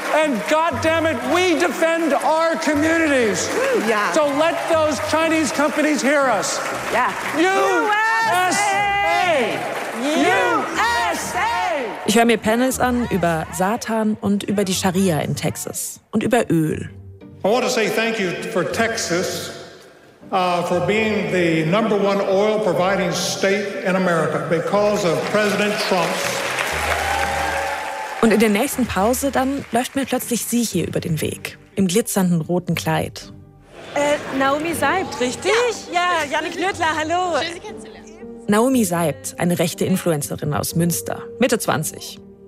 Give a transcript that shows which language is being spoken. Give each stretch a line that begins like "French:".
English: And goddammit, we defend our communities. Yeah. So let those Chinese companies hear us. Yeah. USA! USA! USA!
German: Ich höre mir Panels an über Satan und über die Scharia in Texas und über Öl.
English: I want to say thank you for Texas for being the number one oil providing state in America because of President Trump.
German: Und in der nächsten Pause dann läuft mir plötzlich sie hier über den Weg im glitzernden roten Kleid. Naomi Seibt, richtig? Ja, Jannik Nüttler, hallo. Schön, Sie kennenzulernen. Naomi Seibt, eine rechte Influencerin aus Münster, Mitte 20.